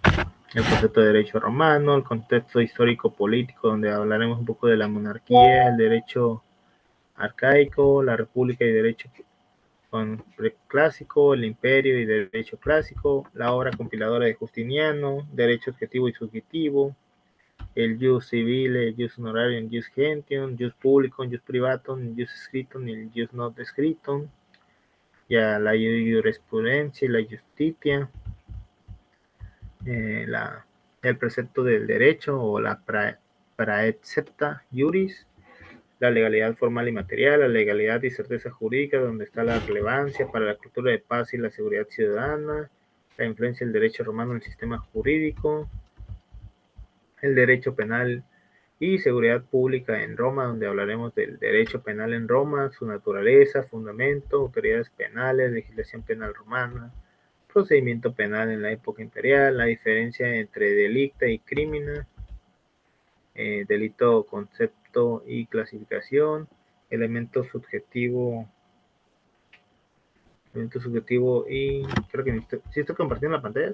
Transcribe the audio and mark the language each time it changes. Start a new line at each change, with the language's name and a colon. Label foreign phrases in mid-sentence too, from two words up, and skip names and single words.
Spanish: El concepto de derecho romano, el contexto histórico-político, donde hablaremos un poco de la monarquía, el derecho arcaico, la república y derecho clásico, el imperio y derecho clásico, la obra compiladora de Justiniano, derecho objetivo y subjetivo, el
Latin: jus civile,
Spanish: el
Latin: jus honorarium,
Spanish: el
Latin: jus gentium, jus publicum, jus privatum,
Spanish: el
Latin: jus scriptum
Spanish: y el
Latin: jus not scriptum,
Spanish: ya la jurisprudencia y la justitia, el precepto del derecho o la
Latin: praecepta juris,
Spanish: la legalidad formal y material, la legalidad y certeza jurídica, donde está la relevancia para la cultura de paz y la seguridad ciudadana, la influencia del derecho romano en el sistema jurídico, el derecho penal y seguridad pública en Roma, donde hablaremos del derecho penal en Roma, su naturaleza, fundamento, autoridades penales, legislación penal romana, procedimiento penal en la época imperial, la diferencia entre delicta y crimina, delito, concepto y clasificación, elemento subjetivo y creo que ¿sí estoy compartiendo la pantalla?